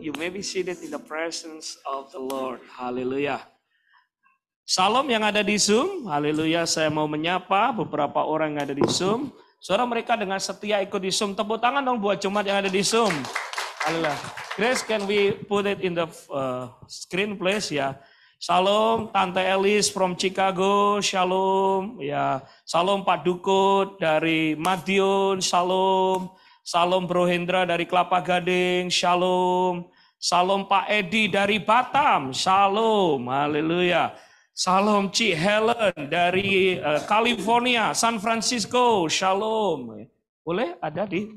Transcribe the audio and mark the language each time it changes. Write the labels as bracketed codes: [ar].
[en] You may be seated in the presence of the Lord. [id] Haleluya. Salam yang ada di Zoom. Haleluya. Saya mau menyapa beberapa orang yang ada di Zoom. Saudara mereka dengan setia ikut di Zoom. Tepuk tangan dong buat jemaat yang ada di Zoom. Haleluya. [en] Grace, can we put it in the screen please ya. [id] Shalom Tante Elis from Chicago. Shalom ya. Shalom Pak Dukut dari Madiun. Shalom. Shalom Bro Hendra dari Kelapa Gading. Shalom. Shalom Pak Edi dari Batam. Shalom. Haleluya. Shalom Ci Helen dari California, San Francisco. Shalom. Boleh ada di.